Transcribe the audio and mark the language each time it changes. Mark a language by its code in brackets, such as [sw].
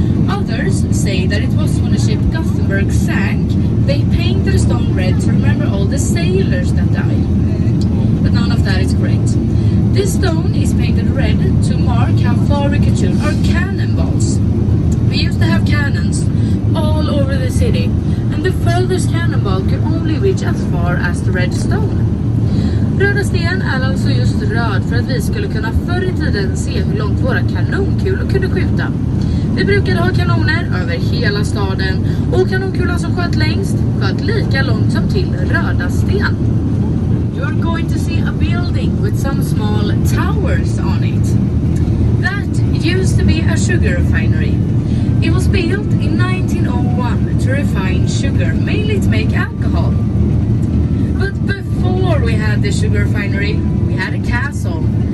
[en] Others say that it was when the ship Gothenburg sank, they painted the stone red to remember all the sailors that died. But none of that is correct. This stone is painted red to mark how far we could shoot our cannonballs. We used to have cannons all over the city, and the furthest cannonball could only reach as far as the red stone. [sv] Röda sten är alltså just röd för att vi skulle kunna förr i tiden se hur långt våra kanonkulor kunde skjuta. Vi brukade ha kanoner över hela staden, och kanonkulan som sköt längst sköt lika långt som till röda sten. [en] You're going to see a building with some small towers on it. That used to be a sugar refinery. It was built in 1901 to refine sugar, mainly to make alcohol. But before we had the sugar refinery, we had a castle.